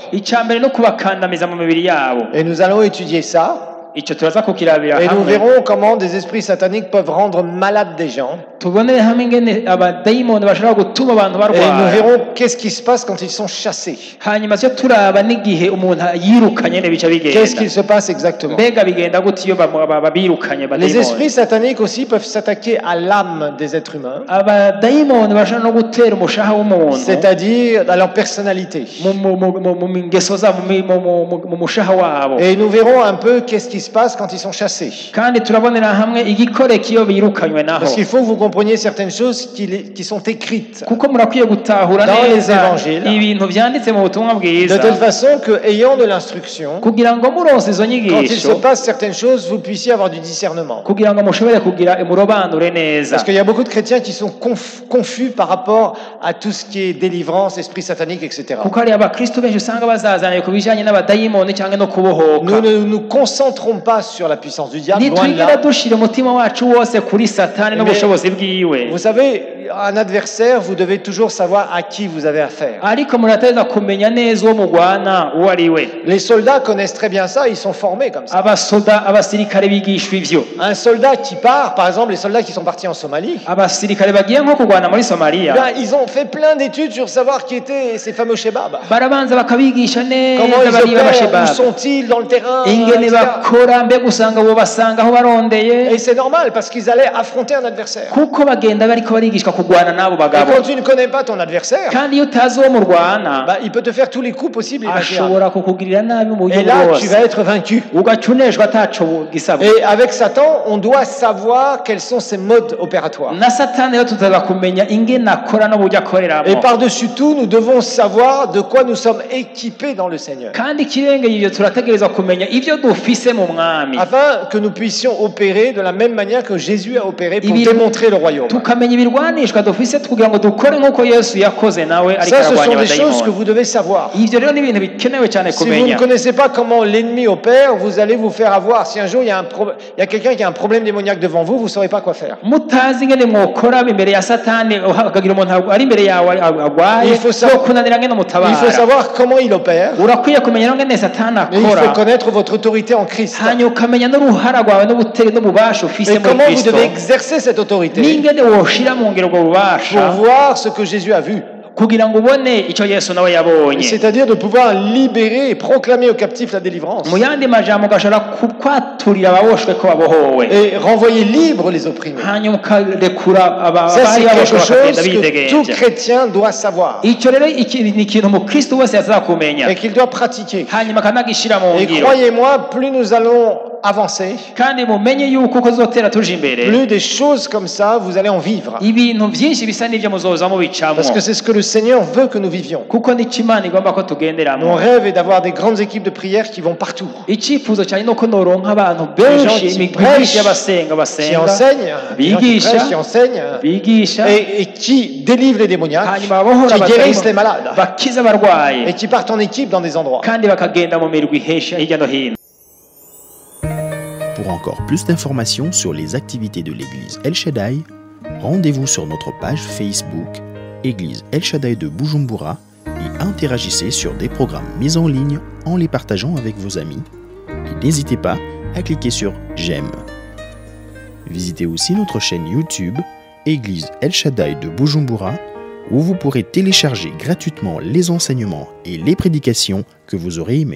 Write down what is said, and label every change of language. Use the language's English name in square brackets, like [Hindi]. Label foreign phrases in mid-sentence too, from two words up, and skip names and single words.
[Rundi] icya mbere no kubakandamiza mu mibiri yabo. [French] Et nous allons étudier ça. [Rundi] icyo turaza kukirabira [French] Et nous [Rundi] hamwe [French] verrons comment des esprits sataniques peuvent rendre malades des gens. [Rundi] tubonere hamwe ingene abadayimoni bashobora gutuma abantu [French] Et nous [Rundi] barwara. [French] verrons qu'est-ce qui se passe quand ils sont chassés. [Rundi] hanyuma cyo turaba n'igihe umuntu yirukanye ne bica [French] Qu'est-ce qu'il [Rundi] bigenda. [French] se passe exactement? [Rundi] mbega bigenda gute iyo babirukanye [French] Les [Rundi] abadayimoni. [French] esprits sataniques aussi peuvent s'attaquer à l'âme des êtres humains, [Rundi] abadayimoni bashobora no gutera umushaha w'umuntu [French] c'est-à-dire à leur personnalité. [Rundi] mu ngeso zabo mu mushaha wabo. [French] Et nous verrons un peu qu'est-ce qui se passe quand ils sont chassés. [Rundi] kandi turabonera hamwe igikoreka iyo birukanywe naho. [French] Parce qu'il faut que vous compreniez certaines choses qui sont écrites. [Rundi] kuko murakwiye gutahura [French] Dans les [Rundi] neza [French] évangiles. [Rundi] ibintu byanditse mu butumwa [French] De [Rundi] bwiza [French] telle façon que, ayant de l'instruction, [Rundi] kugira ngo muronse izo [French] quand il se [Rundi] nyigisho [French] passe certaines choses, vous puissiez avoir du discernement. [Rundi] kugira ngo mushobore kugira murobanure neza. [French] Parce qu'il y a beaucoup de chrétiens qui sont confus par rapport à tout ce qui est délivrance, esprit satanique, etc. [Rundi] kuko hari abakristo benshi usanga bazazaniye ku bijyanye n'abadayimoni cyangwa no [French] Nous [Rundi] kubohoka. [French] ne nous concentrons pas sur la puissance du diable, loin de [Rundi] ntitwigera [French] là. [Rundi] dushira umutima wacu wose kuri satani [French] Mais- [Rundi] n'ubushobozi bwiwe. [French] Vous savez, un adversaire, vous devez toujours savoir à qui vous avez affaire. [Rundi] ariko murateza kumenya neza uwo mugwana uwo ari we. [French] Les soldats connaissent très bien ça, ils sont formés comme ça. [Rundi] abasirikare bigishwa ivyo. [French] Un soldat qui part, par exemple, les soldats qui sont partis en Somalie, [Rundi] abasirikare bagiye nko kurwana muri Somalia [French] ben, ils ont fait plein d'études sur savoir qui étaient ces fameux shebabs. [Rundi] barabanza bakabigisha [French] Comment [Rundi] neza [French] ils [Rundi] bariya [French] opèrent, où [Rundi] bashebaba [French] sont-ils dans le terrain, [Rundi] ingene [French] etc. [Rundi] bakora mbega usanga bo basanga aho barondeye [French] Et c'est normal parce qu'ils allaient affronter un adversaire. [Rundi] kuko bagenda bariko barigishwa kurwana n'abo [French] Et [Rundi] bagabo [French] quand tu ne connais pas ton adversaire, [Rundi] kandi iyo utazi uwo murwana [French] bah, il peut te faire tous les coups possibles et imaginables. [Rundi] ashobora kukugirira nabi mu buryo [French] Et là, tu [Rundi] bwose [French] vas être vaincu. [Rundi] ugaca uneshwa ataco gisabwa. [French] Et avec Satan, on doit savoir quels sont ses modes opératoires. [Rundi] na satani rero tutaza kumenya ingene akora n'uburyo akoreramo, [French] Et par-dessus tout, nous devons savoir de quoi nous sommes équipés dans le Seigneur, [Rundi] kandi ikirengeye ivyo turategereza kumenya ivyo dufise mu mwami, [French] afin que nous puissions opérer de la même manière que Jésus a opéré pour [Rundi] Ibi- [French] démontrer le royaume. [Rundi] tukamenya ibirwanishwa dufise kugira ngo dukore nk'uko yesu yakoze nawe ariko [French] Ça, ce sont [Rundi] ararwanya [French] des choses que [Rundi] abadayimoni. [French] vous devez savoir. [Rundi] ivyo rero ni ibintu bikenewe cyane [French] Si vous ne [Rundi] kumenya. [French] connaissez pas comment l'ennemi opère, vous allez vous faire avoir. Si un jour il y a quelqu'un qui a un problème démoniaque devant vous, vous ne saurez pas quoi faire. [Rundi] mutazi ingene mwokora imbere ya satani hakagira umuntu ari imbere yawe agwaye [French] Il faut savoir- [Rundi] no kunanira ngene [French] Il faut [Rundi] mutabara. [French] savoir comment il opère, [Rundi] urakwiye kumenya ngene satani [French] mais il faut [Rundi] akora, [French] connaître votre autorité en Christ. [Rundi] hanyuma ukamenya n'uruhara rwawe n'ububasha ufise [French] Et [Rundi] muri [French] comment vous [Rundi] kristo, [French] devez exercer cette autorité [Rundi] n'ingene woshira mu ngiro ubwo [French] pour [Rundi] bubasha [French] voir ce que Jésus a vu. [Rundi] kugira ngo ubone icyo yesu nawe yabonye. [French] C'est-à-dire de pouvoir libérer et proclamer aux captifs la délivrance [Rundi] mu yandi majambo ugashobora kwaturira ababoshwe ko babohowe, [French] et renvoyer libres les opprimés. [Rundi] hanyuma ukarekura [French] Ça, c'est [Rundi] abari [French] quelque [Rundi] baboshwe bakagenda [French] chose que tout [Rundi] bidegenja. [French] chrétien doit savoir [Rundi] icyo rero ni ikintu umukristo wese yazakumenya [French] et qu'il doit pratiquer. [Rundi] hanyuma akanagishyira mu [French] Et [Rundi] ngiro, [French] croyez-moi, plus nous allons avancer, [Rundi] kandi mumenye yuko uko uzotera tuje imbere [French] plus des choses comme ça, vous allez en vivre. [Rundi] ibintu byinshi bisa n'ibyo muzoza mubicamo, [French] Parce que c'est ce que le Seigneur veut que nous vivions. [Rundi] kuko nicyo imana igomba ko [French] Mon [Rundi] tugenderamo. [French] rêve est d'avoir des grandes équipes de prière qui vont partout, [Rundi] icyifuzo cyane ni uko noronka abantu [French] Des gens [Rundi] benshi [French] qui [Rundi] imigwi [French] prêchent, [Rundi] myinshi y'abasenga [French] qui [Rundi] basenga [French] enseignent, des gens qui [Rundi] bigisha [French] prêchent, qui enseignent, [Rundi] bigisha [French] et qui délivrent les démoniaques, [Rundi] hanyuma babohora [French] qui guérissent les [Rundi] abadayimoni, [French] malades, [Rundi] bakiza abarwayi, [French] et qui partent en équipe dans des endroits. [Rundi] kandi bakagenda mu mirwi hirya no hino. [French] Pour encore plus d'informations sur les activités de l'église El Shaddai, rendez-vous sur notre page Facebook Église El Shaddai de Bujumbura et interagissez sur des programmes mis en ligne en les partageant avec vos amis. Et n'hésitez pas à cliquer sur J'aime. Visitez aussi notre chaîne YouTube Église El Shaddai de Bujumbura où vous pourrez télécharger gratuitement les enseignements et les prédications que vous aurez aimés.